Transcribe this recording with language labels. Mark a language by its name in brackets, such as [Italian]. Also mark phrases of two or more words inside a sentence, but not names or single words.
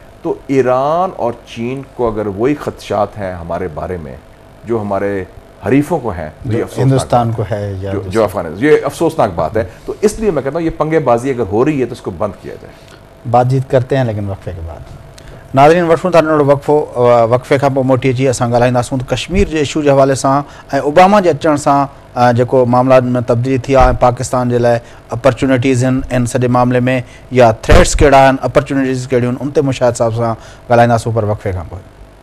[Urdu] تو ایران اور چین کو اگر وہی خدشات ہیں ہمارے بارے میں جو ہمارے حریفوں کو ہیں، ہندوستان کو ہے جو افغانستان، یہ افسوسناک بات ہے. تو اس لیے میں کہتا ہوں یہ پنگے بازی اگر ہو رہی ہے تو اس کو بند کیا جائے. بات چیت کرتے ہیں لیکن وقفے کے بعد. [Sindhi] ناظرین وٹھوں تھا وقفے کا पोइ मोटी अची असां ॻाल्हाईंदासूं कश्मीर जे इशू जे हवाले सां ऐं ओबामा जे अचण सां जेको मामला में तब्दीली थी आहे, पाकिस्तान जे लाइ अपॉर्चुनिटीज़ इन सॼे मामले में या थ्रेट्स कहिड़ा आहिनि, अपॉर्चुनिटीज़ कहिड़ियूं आहिनि, उन ते मुशाहिद साहब सां ॻाल्हाईंदासूं पर वक़फ़े खां पोइ.